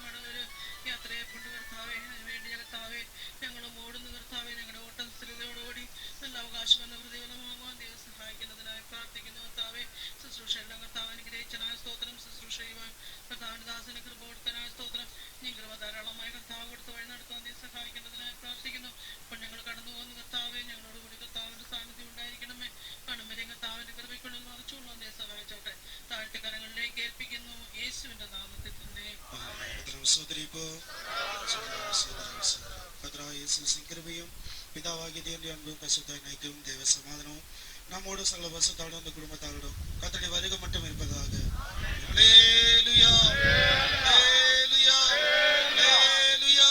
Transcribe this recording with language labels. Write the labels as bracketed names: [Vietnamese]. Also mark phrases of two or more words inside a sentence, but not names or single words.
[Malayalam] ഒരു യാത്രയെ കൊണ്ട് കർത്താവേ അതിനുവേണ്ടി കർത്താവേ ഞങ്ങളും ഓടുന്നു കർത്താവേ ഞങ്ങളുടെ ഓട്ടം സ്ഥിരതയോടുകൂടി നല്ല അവകാശം എന്ന പ്രതിഫലമാകുവാൻ ദൈവം സഹായിക്കുന്നതിനായി പ്രാർത്ഥിക്കുന്നു കർത്താവേ ശുശ്രൂഷ എല്ലാം കർത്താവ് അനുഗ്രഹിച്ചനായ സ്തോത്രം ശുശ്രൂഷ ചെയ്യുവാൻ കർത്താവിന്റെ ദാസന് കൃപ കൊടുത്തനായ സ്തോത്രം നീ കൃപ ധാരാളമായി കർത്താവ് കൊടുത്ത് വഴി നടത്താൻ ദൈവം സഹായിക്കുന്നതിനായി പ്രാർത്ഥിക്കുന്നു അപ്പോൾ ഞങ്ങൾ കടന്നു പോകുന്ന കർത്താവേ ഞങ്ങളോടുകൂടി കർത്താവിന്റെ സാന്നിധ്യം ഉണ്ടായിരിക്കണമേ കാണുമ്പോൾ കർത്താവിന്റെ കൃപയ്ക്കുള്ളിൽ മറച്ചുകൊള്ളുവാൻ ദൈവം സഹായിച്ചോട്ടെ താഴ്ത്തി കരങ്ങളിലേക്ക് ഏൽപ്പിക്കുന്നു യേശുവിന്റെ നാമത്തിൽ തന്നെ [Tamil] கிருபையும் பிதாவாகிய தேவனுடைய அன்பும் பரிசுத்த ஐக்கியமும் தேவ சமாதானமும் நம்மோடு சகல பரிசுத்தோடும் அந்த குடும்பத்தாரோடும் கர்த்தருடைய வருகை மட்டும் இருப்பதாக. அல்லேலூயா அல்லேலூயா அல்லேலூயா.